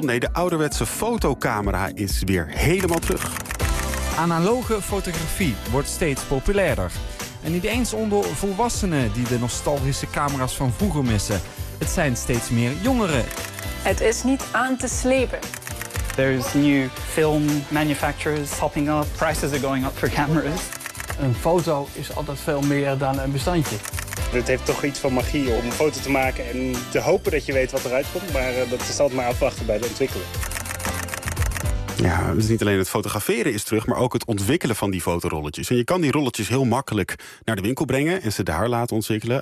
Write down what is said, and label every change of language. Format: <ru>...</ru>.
<nl>Nee, de ouderwetse fotocamera is weer helemaal terug. Analoge fotografie wordt steeds populairder. En niet eens onder volwassenen die de nostalgische camera's van vroeger missen. Het zijn steeds meer jongeren. Het is niet aan te slepen.</nl> <en>There's new film manufacturers popping up. Prices are going up for cameras.</en> <nl>Een foto is altijd veel meer dan een bestandje. Het heeft toch iets van magie om een foto te maken en te hopen dat je weet wat eruit komt. Maar dat is altijd maar afwachten bij de ontwikkeling. Ja, dus niet alleen het fotograferen is terug, maar ook het ontwikkelen van die fotorolletjes. En je kan die rolletjes heel makkelijk naar de winkel brengen en ze daar laten ontwikkelen.</nl>